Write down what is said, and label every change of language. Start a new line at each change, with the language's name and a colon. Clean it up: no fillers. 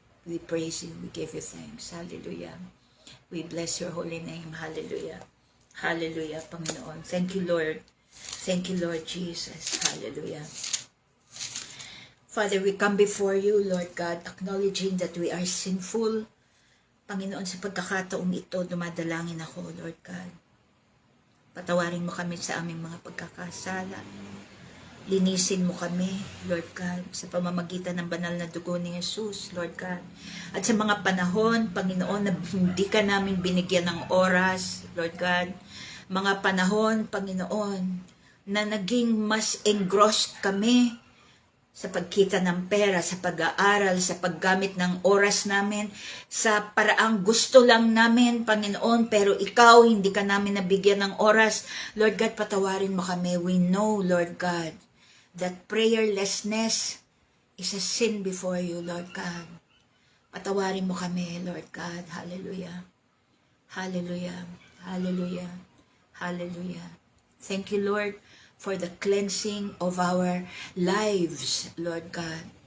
English: We praise you. We give you thanks. Hallelujah. We bless your holy name. Hallelujah. Hallelujah, Panginoon. Thank you, Lord. Thank you, Lord Jesus. Hallelujah. Father, we come before you, Lord God, acknowledging that we are sinful.
Filipino: Panginoon, sa pagkakataong ito, dumadalangin ako, Lord God. Patawarin mo kami sa aming mga pagkakasala. Linisin mo kami, Lord God, sa pamamagitan ng banal na dugo ni Jesus, Lord God. At sa mga panahon, Panginoon, na hindi ka namin binigyan ng oras, Lord God, mga panahon, Panginoon, na naging mas engrossed kami sa pagkita ng pera, sa pag-aaral, sa paggamit ng oras namin, sa paraang gusto lang namin, Panginoon, pero ikaw, hindi ka namin nabigyan ng oras. Lord God, patawarin mo kami.
English: We know, Lord God, that prayerlessness is a sin before you, Lord God.
Filipino: Patawarin mo kami, Lord God. Hallelujah. Hallelujah. Hallelujah. Hallelujah.
English: Thank you, Lord, for the cleansing of our lives, Lord God.